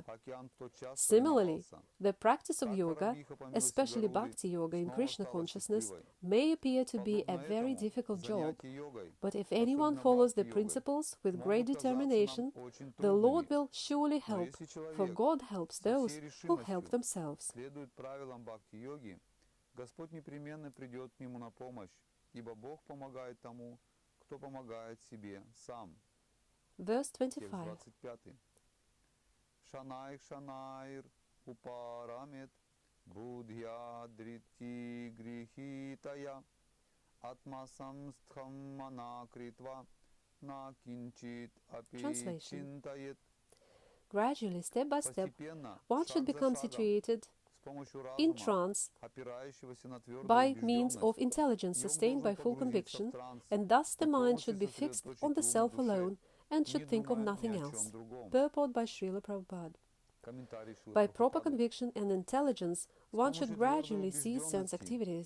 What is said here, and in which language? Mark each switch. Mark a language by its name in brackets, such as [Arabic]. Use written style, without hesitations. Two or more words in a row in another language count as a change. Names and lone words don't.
[English] Similarly, the practice of yoga, especially Bhakti Yoga in Krishna consciousness, may appear to be a very difficult job, but if anyone follows the principles with great determination, the Lord will surely help, for God helps those who help themselves. [Russian] Господь непременно придет к нему на помощь, ибо Бог помогает тому, кто помогает себе сам. [English] Verse 25. [Sanskrit] शनैः शनैः उपरमेत् बुद्ध्या धृति गृहीतया आत्म संस्थं मनः कृत्वा न किञ्चित् अपि चिन्तयेत्. [English] Gradually, step by step, one should become situated in trance by means of intelligence sustained by full conviction, and thus the mind should be fixed on the self alone and should think of nothing else. Purport by Srila Prabhupada. By proper conviction and intelligence, one should gradually cease sense activities.